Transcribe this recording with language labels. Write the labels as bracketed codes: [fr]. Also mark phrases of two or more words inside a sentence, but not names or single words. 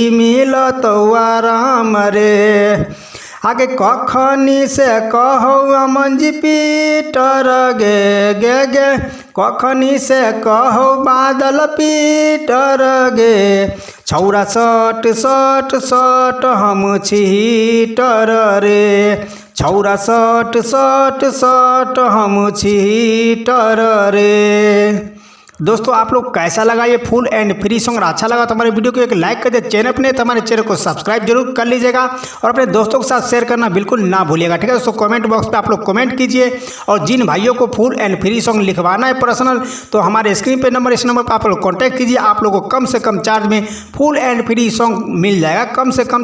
[anp] मिलतौ आराम रे आगे कखनी से कहौ अमन जी पीटर गे गे गे कखनी से कहौ बादल पीटर गे छौरा सट सट सट हम छी हीटर रे छौरा सट सट सट हम छी हीटर रे। [hi] दोस्तों आप लोग कैसा लगा ये [en] full and free song, [hi] अच्छा लगा तो हमारे वीडियो को एक लाइक कर दे, चैनल पर नहीं तो हमारे चैनल को सब्सक्राइब जरूर कर लीजिएगा और अपने दोस्तों के साथ शेयर करना बिल्कुल ना भूलिएगा। ठीक है दोस्तों, [en] comment box [hi] पे आप लोग कमेंट कीजिए और जिन भाइयों को [en] full and free song [hi] लिखवाना है पर्सनल तो हमारे स्क्रीन पे नंबर इस नंबर पर आप लोग कॉन्टैक्ट कीजिए, आप लोगों को कम से कम चार्ज में [en] full and free song [hi] मिल जाएगा, कम से कम चार्ज में।